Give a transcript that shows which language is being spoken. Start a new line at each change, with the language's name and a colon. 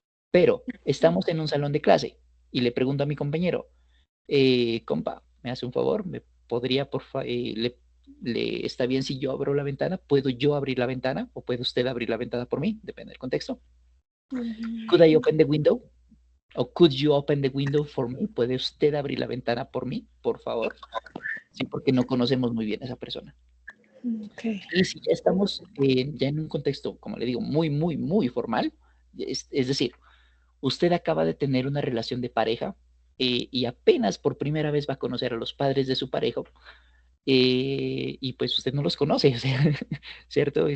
Spanish: pero estamos en un salón de clase y le pregunto a mi compañero, compa, ¿me hace un favor? ¿Me podría, por favor, le está bien si yo abro la ventana? ¿Puedo yo abrir la ventana o puede usted abrir la ventana por mí? Depende del contexto.
English: Could I mm, open the window? O could you open the window for me?
Spanish: ¿Puede usted abrir la ventana por mí, por favor? Sí, porque no conocemos muy bien a esa persona. ok. Y si ya estamos ya en un contexto, como le digo, muy, muy, muy formal, es decir, usted acaba de tener una relación de pareja y apenas por primera vez va a conocer a los padres de su pareja y pues usted no los conoce, o sea, ¿cierto?